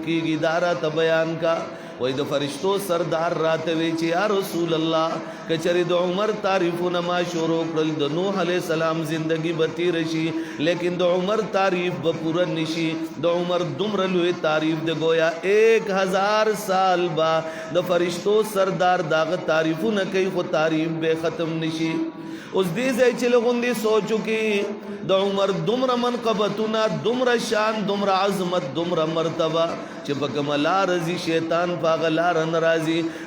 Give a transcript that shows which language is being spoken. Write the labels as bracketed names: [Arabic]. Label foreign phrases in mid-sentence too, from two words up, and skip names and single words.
[Pashto] کېږي دا راته بیان کا وای د فرشتو سردار راته وی چې یا رسول الله که چېرې د عمر تعریفونه ما شروع کړل د نوح علیه السلام زندگی به تېره شي لیکن د عمر تعریف به پوره نشي د عمر دومره لوی تعریف د گویا 1000 سال با د فرشتو سردار داغه تعریفونه کوي خو تعریف به ختم نشي اوس دې ځای چې لغوندې سوچو کې د عمر دومره منقبتونه دومره شان دومره عظمت دومره مرتبه چې په کومه لاره ځي شیطان په هغه لاره نه راځي